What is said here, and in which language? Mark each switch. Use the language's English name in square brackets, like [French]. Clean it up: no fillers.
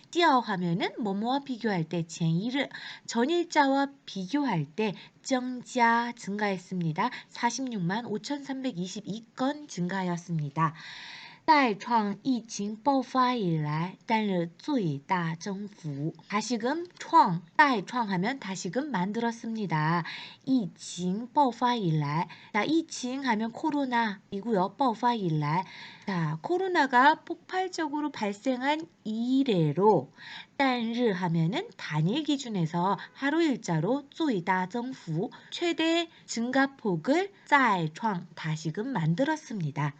[Korean] 调 하면은 뭐뭐와 비교할 때, 前一日 전일자와 비교할 때 증가했습니다. 46만 5,322건 증가하였습니다. [Chinese] 再创疫情爆发以来单日最大增幅. [Korean] 다시금再创 하면 다시금 만들었습니다. 疫情爆发以来, 자, 疫情 하면 코로나이고요. 爆发以来, 자, 코로나가 폭발적으로 발생한 이래로, 单日 하면은 단일 기준에서 하루 일자로 最大增幅 최대 증가폭을 再创 다시금 만들었습니다.